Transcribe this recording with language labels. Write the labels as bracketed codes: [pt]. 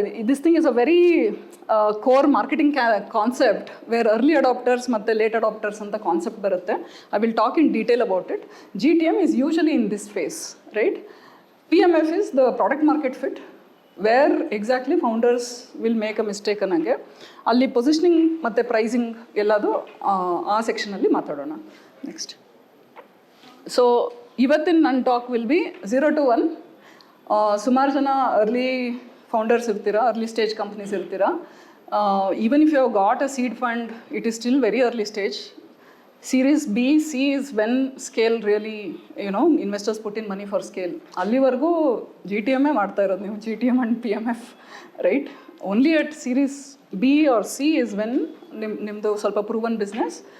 [en] this thing is a very core marketing concept where early adopters ಮತ್ತು late adopters [kn] ಅಂತ concept ಬರುತ್ತೆ. [en] I will talk in detail about it. GTM is usually in this phase, right? PMF is the product market fit, where exactly founders will make a mistake [kn] ಅನ್ನಂಗೆ ಅಲ್ಲಿ positioning ಮತ್ತು pricing ಎಲ್ಲದು ಆ ಸೆಕ್ಷನಲ್ಲಿ ಮಾತಾಡೋಣ. Next, so ಇವತ್ತಿನ ನನ್ನ talk will be 0 to 1. ಸುಮಾರು ಜನ ಅರ್ಲಿ ಫೌಂಡರ್ಸ್ ಇರ್ತೀರಾ, ಅರ್ಲಿ ಸ್ಟೇಜ್ ಕಂಪ್ನೀಸ್ ಇರ್ತೀರಾ. [en] Even if you have got a seed fund, it is still very early stage. Series B, C is when scale really, investors put in money for scale. [kn] ಅಲ್ಲಿವರೆಗೂ GTM ಮಾಡ್ತಾ ಇರೋದು ನೀವು, [en] GTM and PMF, right? Only at Series B or C is when [kn] ನಿಮ್ಮದು ಸ್ವಲ್ಪ proven business.